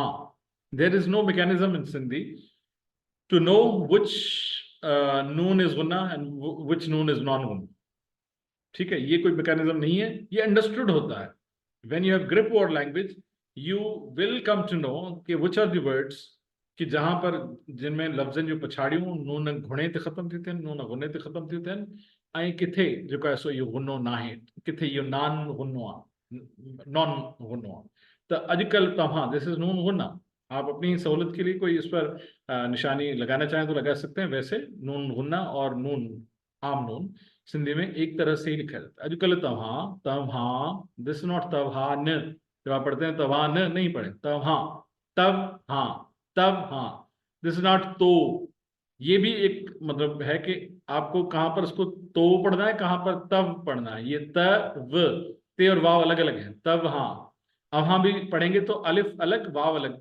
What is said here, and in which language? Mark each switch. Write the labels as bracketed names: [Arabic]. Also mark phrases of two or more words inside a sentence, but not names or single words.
[English] there is no mechanism in Sindhi to know which noon is gunna and which noon is non gunna. [Hindi] ठीक है, ये कोई मैकेनिज्म नहीं है, ये अंडरस्टूड होता है। [English] when you have grip over language you will come to know [Sindhi] कि [English] which are the words [Hindi] कि जहां पर जिनमें [Sindhi] लफ्ज़न जो पछाड़ियूं नून घुणे ते ख़त्म थी थियनि, नून गुने ते ख़त्म थी थियनि, ऐं किथे जेको आहे सो इहो गुनो न आहे, किथे इहो नान गुनो आहे, नॉन गुनो आहे। तो अॼुकल्ह तव्हां, [English] this is नून गुना। [Hindi] आप अपनी सहूलत के लिए कोई इस पर निशानी लगाना चाहें तो लगा सकते हैं। वैसे नून गुन्ना और नून आम नून सिंधी में एक तरह से ही लिखा जाता है। [Sindhi] अॼुकल्ह तव्हां, तव्हां, [English] this not तव्हां न, [Hindi] जब आप पढ़ते हैं तव्हां न नहीं पढ़े, तव्हां, तब हाँ, तब हाँ, [English] this is not [Hindi] तो। ये भी एक मतलब है कि आपको कहां पर इसको तो पढ़ना है, कहां पर तब पढ़ना है। ये तव, ते और वाव अलग अलग है। तब हाँ, अब हाँ भी पढ़ेंगे तो अलिफ अलग वाव अलग।